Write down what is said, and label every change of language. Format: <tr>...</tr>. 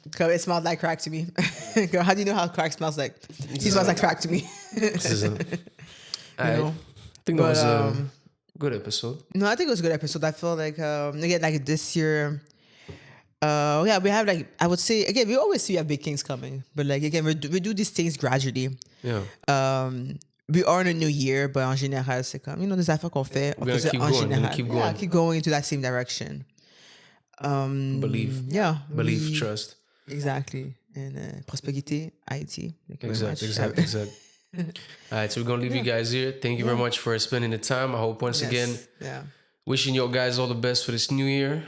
<en>It smells like crack to me. Girl, how do you know how crack smells like? He smells like crack to me. I think that was a good episode. No, I think it was a good episode. I feel like again, like this year, we have like I would say again, we always see we have big things coming, but like again, we do these things gradually. Yeah. We are in a new year, but</en> <fr>en général, c'est comme des affaires qu'on fait.</fr> <en>We're gonna keep going. We're gonna keep going. Yeah, keep going into that same direction. Believe. Yeah. Believe, trust. Exactly. And prospérité, Haïti. Exactly. All right, so we're gonna leave you guys here. Thank you very much for spending the time. I hope once again, wishing you guys all the best for this new year.</en>